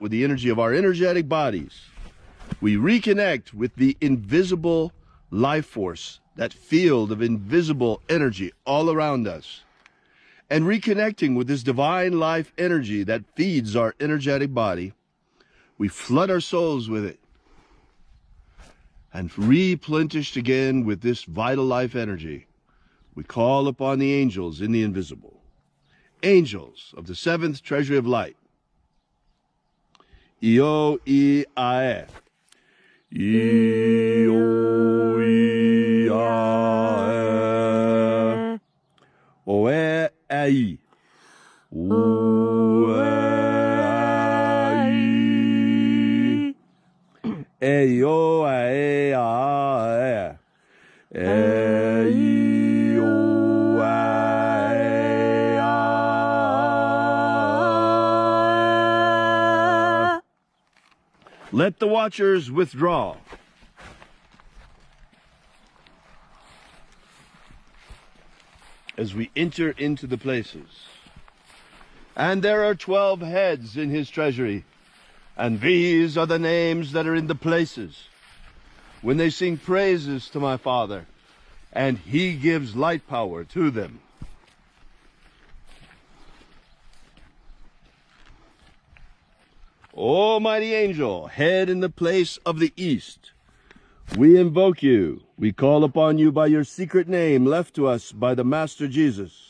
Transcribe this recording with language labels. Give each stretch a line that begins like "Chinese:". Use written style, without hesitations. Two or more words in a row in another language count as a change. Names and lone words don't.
English: with the energy of our energetic bodies, we reconnect with the invisible life force, that field of invisible energy all around us, and reconnecting with this divine life energy that feeds our energetic body, we flood our souls with it, and replenished again with this vital life energy, we call upon the angels in the invisible, angels of the seventh treasury of light. Io I Ae. Io I Ae. Oe Ai. Oe Ai. Eio Ae Ae. Eio Ae Ae. Let the watchers withdraw. As we enter into the places. And there are 12 heads in his treasury. And these are the names that are in the places. When they sing praises to my Father, and he gives light power to them. O mighty angel, head in the place of the east, we invoke you. We call upon you by your secret name left to us by the Master Jesus.